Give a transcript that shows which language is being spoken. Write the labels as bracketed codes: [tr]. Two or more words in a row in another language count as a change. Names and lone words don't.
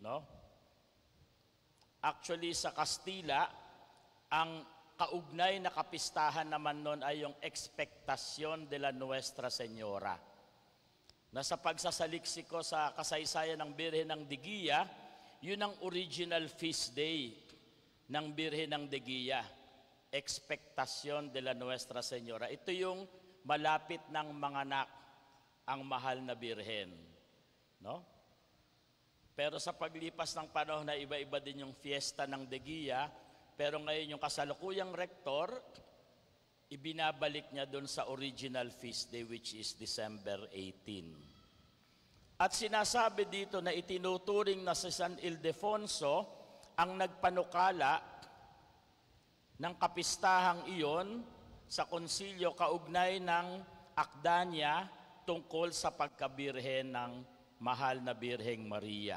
[tl] No? Actually, sa Kastila, ang kaugnay na kapistahan naman nun ay yung [es] Expectación de la Nuestra Señora. [tl] Na sa pagsasaliksiko sa kasaysayan ng Birhen ng Digia, yun ang [en] original feast day [tl] ng Birhen ng Digia. [es] Expectación de la Nuestra Señora. [tl] Ito yung malapit ng manganak ang mahal na birhen. No? Pero sa paglipas ng panahon na iba-iba din yung fiesta ng Digia, pero ngayon yung kasalukuyang rektor, ibinabalik niya doon sa [en] original feast day which is December 18. [tl] At sinasabi dito na itinuturing na si San Ildefonso ang nagpanukala ng kapistahang iyon sa konsilyo kaugnay ng akda niya tungkol sa pagkabirhen ng mahal na Birheng Maria.